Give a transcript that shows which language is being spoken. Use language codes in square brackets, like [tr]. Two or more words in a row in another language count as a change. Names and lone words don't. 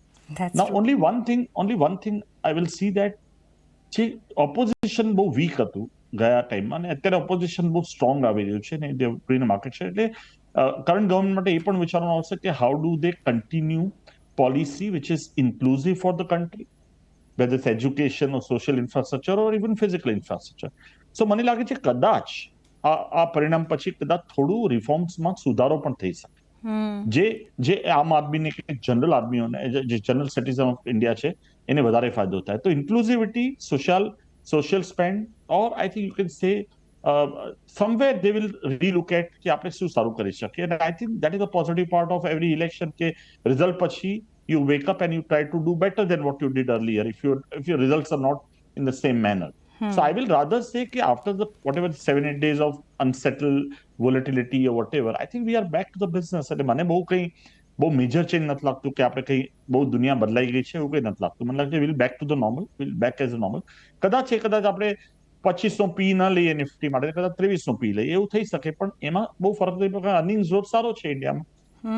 [en] now only one thing I will see that [gu] જે ઓપોઝિશન બહુ વીક હતું ગયા ટાઈમમાં, અને અત્યારે ઓપોઝિશન બહુ સ્ટ્રોંગ આવી રહ્યું છે ને ડે માર્કેટ છે. એટલે કરંટ ગવર્મેન્ટ માટે એ પણ વિચારવાનું આવશે કે [en] how do they continue policy which is inclusive for the country, whether it's education or social infrastructure or even physical infrastructure. [gu] So મને લાગે છે કદાચ આ પરિણામ પછી કદાચ થોડું રિફોર્મ્સમાં સુધારો પણ થઈ શકે, જે આમ આદમીને કે જનરલ આદમીઓને, જે [en] general citizen of India [gu] છે, એને વધારે ફાયદો થાય. [en] તો inclusivity, social spend, or I think you can say somewhere they will relook at [gu] કે આપણે શું સારું કરી શકીએ. [en] And I think that is the positive part of every election, [gu] કે રિઝલ્ટ પછી [en] you wake up and you try to do better than what you did earlier if your results are not in the same manner. So I will rather say that after the whatever 7-8 days of unsettled volatility or whatever, I think we are back to the business. [gu] એટલે મને બહુ મેજર ચેન્જ નથી લાગતું કે આપણે કંઈ બહુ દુનિયા બદલાઈ ગઈ છે, એવું કંઈ નથી લાગતું. મને લાગે છે [en] will back to the normal, will back as a normal. [gu] કદાચ આપણે 25નો પી ન લઈએ નિફ્ટી માટે, કદાચ 23નો પી લઈએ, એવું થઈ શકે, પણ એમાં બહુ ફરક નહીં પડે. [en] earnings growth [gu] સારો છે ઇન્ડિયામાં.